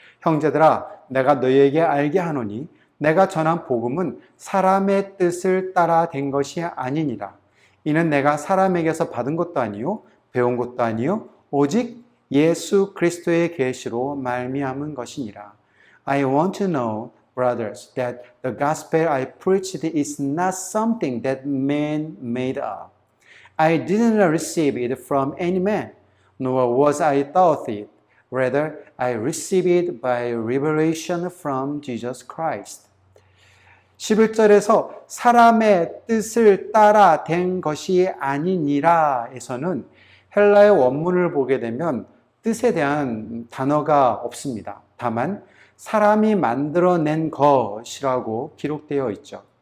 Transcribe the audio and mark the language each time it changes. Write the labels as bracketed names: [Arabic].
[Korean] 형제들아, 내가 너희에게 알게 하노니 내가 전한 복음은 사람의 뜻을 따라 된 것이 아니니라. 이는 내가 사람에게서 받은 것도 아니요 배운 것도 아니요 오직 예수 그리스도의 계시로 말미암은 것이니라. [English] I want to know, brothers, that the gospel I preached is not something that man made up. I didn't receive it from any man, nor was I taught it. Rather, I received it by revelation from Jesus Christ. [Korean] 11절에서 사람의 뜻을 따라 된 것이 아니니라 에서는 헬라의 원문을 보게 되면 뜻에 대한 단어가 없습니다. 다만 사람이 만들어낸 것이라고 기록되어 있죠.